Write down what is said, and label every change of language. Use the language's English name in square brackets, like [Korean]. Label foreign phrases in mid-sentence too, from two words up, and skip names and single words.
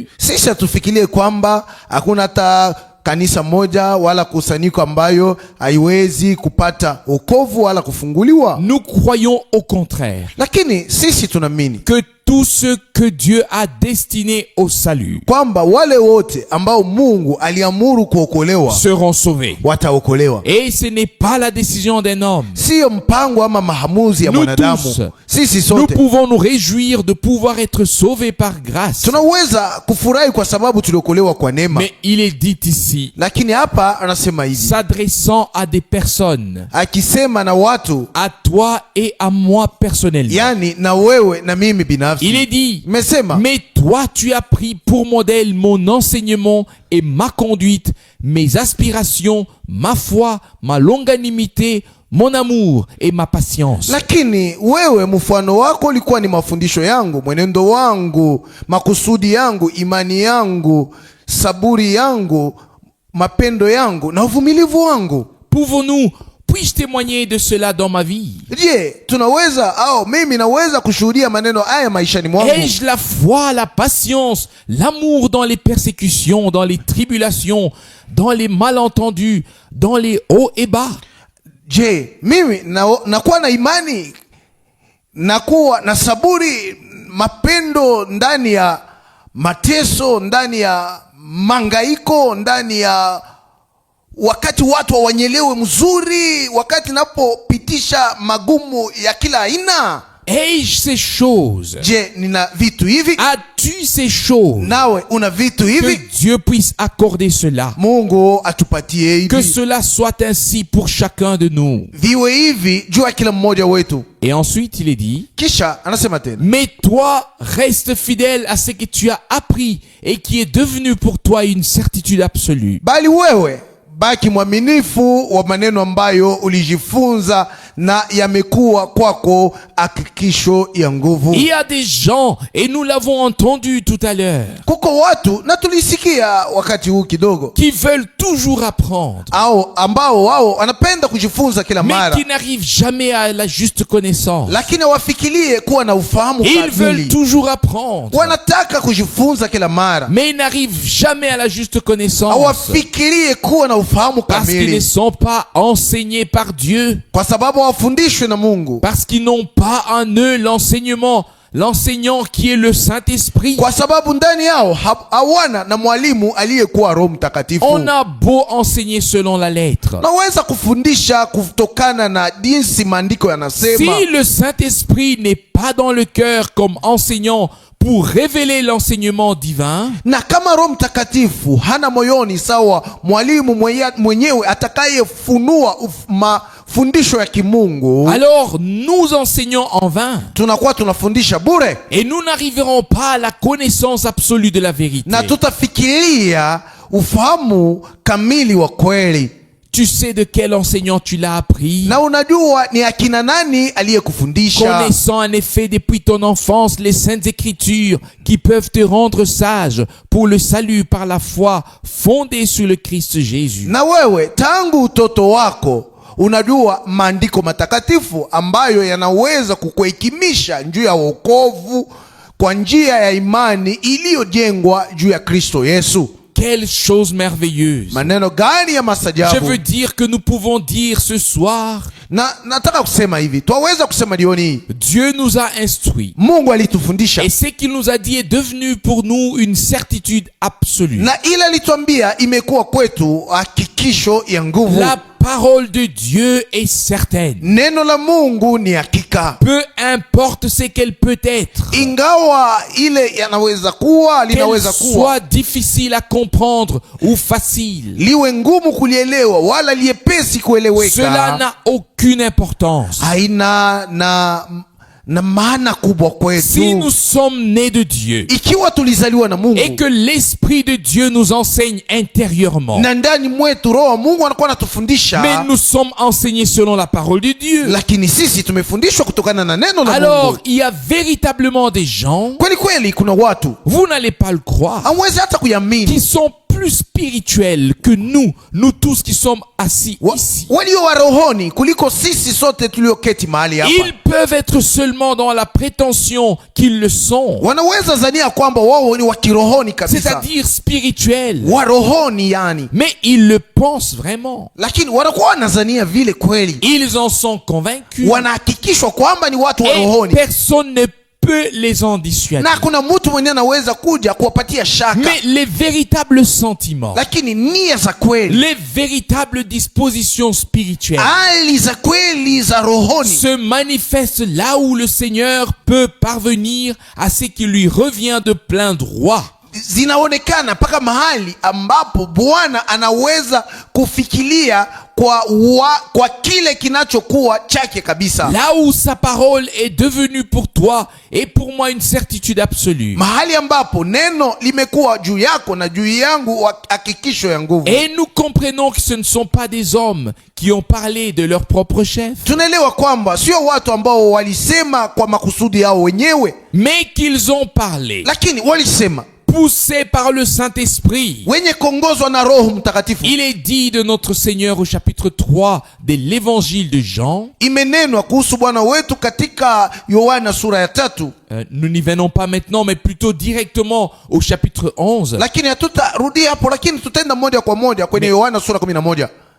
[Swahili] Sisi tufikirie kwamba hakuna hata kanisa moja wala kusanyiko ambayo haiwezi kupata wokovu wala kufunguliwa. [French] Nous croyons au contraire [Swahili] Lakini sisi tunaamini [French] que tous ceux que Dieu a destinés au salut [Swahili] kwamba wale wote ambao Mungu aliamuru kuokolewa [French] seront sauvés. [Swahili] wataokolewa. [French] Et ce n'est pas la décision d'un homme. [Swahili] Sio mpango ama maamuzi ya [French] Nous [Swahili] mwanadamu. [French] tous, [Swahili] Sisi [French] nous [Swahili] sote [French] pouvons nous réjouir de pouvoir être sauvés par grâce. [Swahili] tunaweza kufurahi kwa sababu tuliokolewa kwa neema. [French] Mais il est dit ici, [Swahili] Lakini hapa anasema hivi, [French] s'adressant à des personnes, [Swahili] akisema na watu, [French] à toi et à moi personnellement. [Swahili] yani na wewe na mimi binafsi. [French] Il est dit, [Swahili] Mesema, [French] mais toi tu as pris pour modèle mon enseignement et ma conduite, mes aspirations, ma foi, ma longanimité, mon amour et ma patience. [Swahili] lakini wewe mfano wako ulikuwa ni mafundisho yangu, mwenendo wangu, makusudi yangu, imani yangu, saburi yangu, mapendo yangu na uvumilivu wangu. [French] Puis-je témoigner de cela dans ma vie? [Swahili] Je, tunaweza au mimi naweza kushuhudia maneno haya maishani mwangu? [French] Ai-je la foi, la patience, l'amour dans les persécutions, dans les tribulations, dans les malentendus, dans les hauts et bas? [Swahili] Je, mimi nakuwa na imani, nakuwa na saburi, mapendo ndani ya mateso, ndani ya mangaiko, ndani ya wakati watu hawanyelewe mzuri, wakati napopitisha magumu ya kila aina? [French] ai-je ces choses? [Swahili] Je, nina vitu hivi? [French] As-tu ces choses? [Swahili] Nawe una vitu [French] Que [Swahili] hivi? [French] Dieu puisse accorder cela. [Swahili] Mungu atupatie [French] Que [Swahili] hivi. [French] cela soit ainsi pour chacun de nous. [Swahili] Viwe hivi juu ya kila mmoja wetu. [French] Et ensuite, il est dit, [Swahili] Kisha anasema tena, [French] mais toi, reste fidèle à ce que tu as appris et qui est devenu pour toi une certitude absolue. [Swahili] bali wewe baki mwaminifu wa maneno ambayo ulijifunza na yamekuwa kwako hakikisho ya nguvu. [French] Il y a des gens, et nous l'avons entendu tout à l'heure, [Swahili] Kuko watu na tulisikia wakati huu kidogo, [French] qui veulent toujours apprendre, [Swahili] au ambao wao wanapenda kujifunza kila [French] mais [Swahili] mara, [French] qui n'arrivent jamais à la juste connaissance. [Swahili] lakini wafikirie kuwa na ufahamu [French] Ils veulent [Swahili] kamili. [French] toujours apprendre, [Swahili] Wanataka kujifunza kila mara, [French] mais ils n'arrivent jamais à la juste connaissance [Swahili] hawafikirie kuwa na ufahamu [French] parce qu'ils ne [Swahili] kamili, [French] sont pas enseignés par Dieu, [Swahili] kwa sababu hawafundishwe na Mungu, [French] parce qu'ils n'ont pas en eux l'enseignant qui est le Saint-Esprit. [Swahili] kwa sababu ndani yao hawana na mwalimu aliyekuwa Roho Mtakatifu. [French] On a beau enseigner selon la lettre, [Swahili] Naweza kufundisha kutokana na jinsi maandiko yanasema, [French] si le Saint-Esprit n'est pas dans le cœur comme enseignant pour révéler l'enseignement divin, [Swahili] na kama Roho Mtakatifu hana moyoni sawa mwalimu mwenyewe atakayefunua mafundisho ya kimungu, [French] alors nous enseignons en vain [Swahili] tunakuwa tunafundisha bure [French] et nous n'arriverons pas à la connaissance absolue de la vérité. [Swahili] na tutafikiria ufahamu kamili wa kweli. [French] Tu sais de quel enseignant tu l'as appris, [Swahili] Na unajua ni akina nani aliyekufundisha, [French] connaissant en effet depuis ton enfance les saintes écritures qui peuvent te rendre sage pour le salut par la foi fondée sur le Christ Jésus. [Swahili] na wewe tangu utoto wako unajua maandiko matakatifu ambayo yanaweza kukuhekimisha juu ya wokovu kwa njia ya imani iliyojengwa juu ya Kristo Yesu. [French] Quelle chose merveilleuse! [Swahili] Maneno gani ya [French] Je [Swahili] masajabu! [French] veux dire que nous pouvons dire ce soir, [Swahili] Na nataka kusema hivi, twaweza kusema jioni hii, [French] Dieu nous a instruits. [Swahili] Mungu alitufundisha [French] Et ce qu'il nous a dit est devenu pour nous une certitude absolue. [Swahili] na ile alituambia imekuwa kwetu hakikisho ya nguvu. [French] La parole de Dieu est certaine. [Swahili] Neno la Mungu ni hakika, [French] Peu importe ce qu'elle peut être, [Swahili] ingawa ile yanaweza kuwa [French] qu'elle [Swahili] linaweza kuwa [French] soit difficile à comprendre ou facile. [Swahili] liwe ngumu kulielewa wala liepesi [French] Cela [Swahili] kueleweka, [French] n'a aucune importance. [Swahili] haina na maana kubwa [French] Si nous [Swahili] kwetu. [French] sommes nés de Dieu [Swahili] Ikiwa tulizaliwa na [French] et [Swahili] Mungu [French] que l'Esprit de Dieu nous enseigne intérieurement, [Swahili] na ndani mwetu Roho wa Mungu anakuwa [French] mais [Swahili] anatufundisha, [French] nous sommes enseignés selon la parole de Dieu, [Swahili] lakini sisi tumefundishwa kutokana na neno la [French] alors [Swahili] Mungu. [French] il y a véritablement des gens, [Swahili] Kweli kweli, kuna watu [French] vous n'allez pas le croire, [Swahili] hamwezi hata [French] qui [Swahili] kuyamini, [French] sont plus spirituels que nous tous qui sommes assis ici. [Swahili] walio wa rohoni kuliko sisi sote tulioketi mahali hapa. [French] Ils peuvent être seulement dans la prétention qu'ils le sont, [Swahili] Wanaweza zania kwamba wao ni wa kirohoni kabisa, [French] c'est-à-dire spirituels, [Swahili] wa rohoni yani, [French] mais ils le pensent vraiment. [Swahili] lakini wanakuwa wanazania vile kweli, [French] Ils en sont convaincus [Swahili] wanahakikishwa kwamba ni watu wa [French] et [Swahili] rohoni, [French] personne ne peut les en dissuader. [Swahili] na kuna mtu mwenye anaweza kuja kuwapatia shaka, [French] Mais les véritables sentiments, [Swahili] lakini nia za kweli, [French] les véritables dispositions spirituelles [Swahili] hali za kweli za rohoni [French] se manifestent là où le Seigneur peut parvenir à ce qui lui revient de plein droit. [Swahili] zinaonekana mpaka mahali ambapo Bwana anaweza kufikiria kwa kile kinachokuwa chake kabisa, [French] Là où sa parole est devenue pour toi et pour moi une certitude absolue. [Swahili] mahali ambapo neno limekuwa juu yako na juu yangu hakikisho ya nguvu. [French] Et nous comprenons que ce ne sont pas des hommes qui ont parlé de leur propre chef, [Swahili] Tunaelewa kwamba sio watu ambao walisema kwa makusudi yao wenyewe, [French] mais qu'ils ont parlé, [Swahili] lakini walisema [French] poussés par le Saint-Esprit. [Swahili] wenye kuongozwa na Roho Mtakatifu. [French] Il est dit de notre Seigneur au chapitre 3 de l'évangile de Jean. [Swahili] Imenenwa kuhusu Bwana wetu katika Yohana sura ya 3, [French] Nous n'y venons pas maintenant, mais plutôt directement au chapitre 11. [Swahili] lakini hatutarudia hapo, lakini tutaenda moja kwa moja kwenye Yohana sura 11.